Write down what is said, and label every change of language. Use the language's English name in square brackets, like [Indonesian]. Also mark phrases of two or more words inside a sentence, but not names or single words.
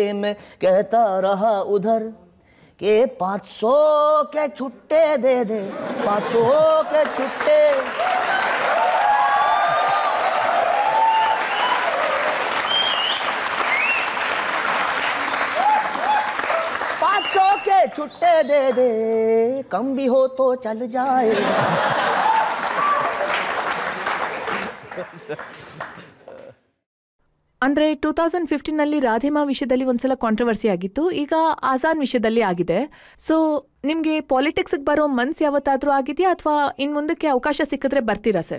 [Hindi] मैं कहता रहा उधर के 500 के छुट्टे दे दे, 500 के छुट्टे. 500 के छुट्टे दे दे, कम भी हो तो चल जाए. [Kannada] ಅಂದರೆ 2015ನಲ್ಲಿ ರಾಧೇಮಾ ವಿಷಯದಲ್ಲಿ ಒಂದ್ಸಲ ಕಾಂಟ್ರವರ್ಸಿ ಆಗಿತ್ತು, ಈಗ ಆಸಾನ್ ವಿಷಯದಲ್ಲಿ ಆಗಿದೆ. ಸೊ ನಿಮಗೆ ಪಾಲಿಟಿಕ್ಸ್ಗೆ ಬರೋ ಮನ್ಸು ಯಾವತ್ತಾದ್ರೂ ಆಗಿದೆಯಾ, ಅಥವಾ ಇನ್ನು ಮುಂದಕ್ಕೆ ಅವಕಾಶ ಸಿಕ್ಕಿದ್ರೆ ಬರ್ತೀರಾ ಸರ್?